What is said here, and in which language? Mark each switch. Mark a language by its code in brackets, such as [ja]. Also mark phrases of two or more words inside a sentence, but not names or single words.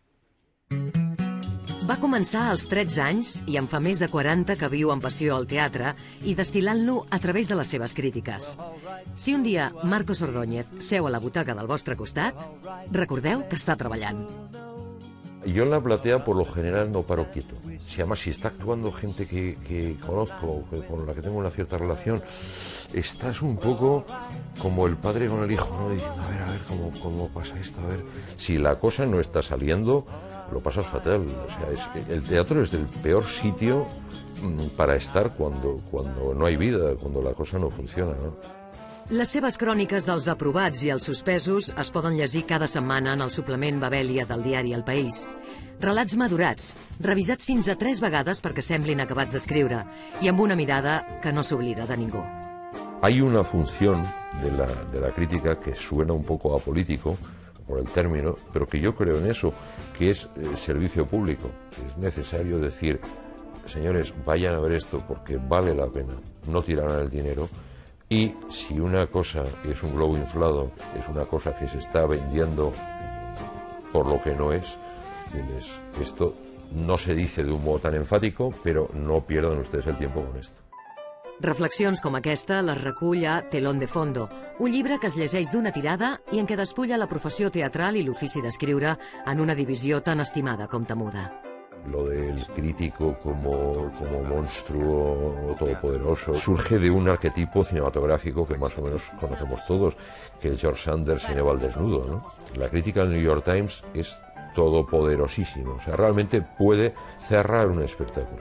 [ca] Va començar als 13 anys i en fa més de 40 que viu amb passió al teatre i destil·lant-lo a través de les seves crítiques. Si un dia Marcos Ordóñez seu a la butaca del vostre costat, recordeu que està treballant. [es] Yo en la platea, por lo general, no paro quieto. Además, si está actuando gente que conozco, con la que tengo una cierta relación, estás un poco como el padre con el hijo, ¿no? Diciendo, a ver, cómo pasa esto, a ver. Si la cosa no está saliendo, lo pasas fatal. O sea, el teatro es el peor sitio para estar cuando no hay vida, cuando la cosa no funciona, ¿no? [ca] Les seves cròniques dels aprovats i els suspesos es poden llegir cada setmana en el suplement Babèlia del diari El País. Relats madurats, revisats fins a 3 vegades perquè semblin acabats d'escriure i amb una mirada que no s'oblida de ningú. [es] Hay una función de la crítica que suena un poco apolítico, por el término, pero que yo creo en eso, que es servicio público. Es necesario decir, señores, vayan a ver esto porque vale la pena, no tirarán el dinero. Y si una cosa es un globo inflado, es una cosa que se está vendiendo por lo que no es, esto no se dice de un modo tan enfático, pero no pierdan ustedes el tiempo con esto. [ca] Reflexions com aquesta les recull a Telón de fondo, un llibre que es llegeix d'una tirada i en què despulla la professió teatral i l'ofici d'escriure en una divisió tan estimada com temuda. [es] Lo del crítico como monstruo todopoderoso surge de un arquetipo cinematográfico que más o menos conocemos todos, que el George Sanders cineaba al desnudo, ¿no? La crítica del New York Times es todopoderosísima, o sea, realmente puede cerrar un espectáculo.